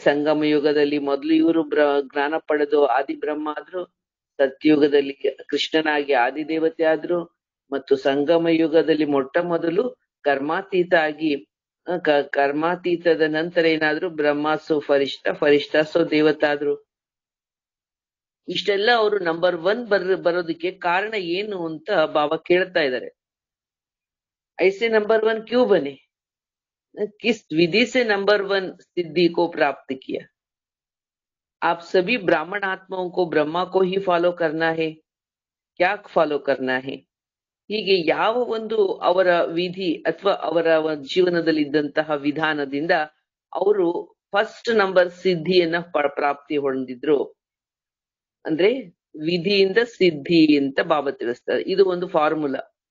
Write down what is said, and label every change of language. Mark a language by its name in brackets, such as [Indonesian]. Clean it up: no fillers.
[Kannada] ಸಂಗಮ ಯುಗದಲ್ಲಿ ಮೊದಲು ಇವರು ಜ್ಞಾನ ಪಡೆದು ಆದಿ ಬ್ರಹ್ಮ ಆದ್ರು, ಸತ್ಯಯುಗದಲ್ಲಿ ಕೃಷ್ಣನಾಗಿ ಆದಿದೇವತೆ ಆದ್ರು, ಮತ್ತು ಸಂಗಮ ಯುಗದಲ್ಲಿ ಮೊಟ್ಟ ಮೊದಲು ಕರ್ಮಾತೀತ ಆಗಿ ಕರ್ಮಾತೀತದ ನಂತರ ಏನಾದ್ರು ಬ್ರಹ್ಮ [Hindi] ಸೋ ಫರಿಷ್ಠ, ಫರಿಷ್ಠ ಸೋ [Kannada] ದೇವತಾದ್ರು. ಇಷ್ಟೆಲ್ಲ ಅವರು ನಂಬರ್ 1 ಬರೋದಕ್ಕೆ ಕಾರಣ ಏನು ಅಂತ ಬಾಬಾ ಕೇಳ್ತಾ ಇದ್ದಾರೆ. [Hindi] ऐसे नंबर 1 क्यों बने? किस विधि से नंबर 1 सिद्धि को प्राप्त किया? आप सभी ब्राह्मण आत्माओं को ब्रह्मा को ही फॉलो करना है, क्या फॉलो करना है? [Kannada] ಹೀಗೆ ಯಾವ ಒಂದು ಅವರ ವಿಧಿ ಅಥವಾ ಅವರ ಜೀವನದಲ್ಲಿ ಇದ್ದಂತಹ ವಿಧಾನದಿಂದ ಅವರು ಫಸ್ಟ್ ನಂಬರ್ ಸಿದ್ಧಿಯನ್ನ ಪ್ರಾಪ್ತಿ ಹೊಂದಿದ್ರು. ಅಂದ್ರೆ ವಿಧಿಯಿಂದ ಸಿದ್ಧಿ ಅಂತ ಬಾಬಾ ತಿಳಿಸ್ತಾರೆ. ಇದು ಒಂದು ಫಾರ್ಮುಲಾ.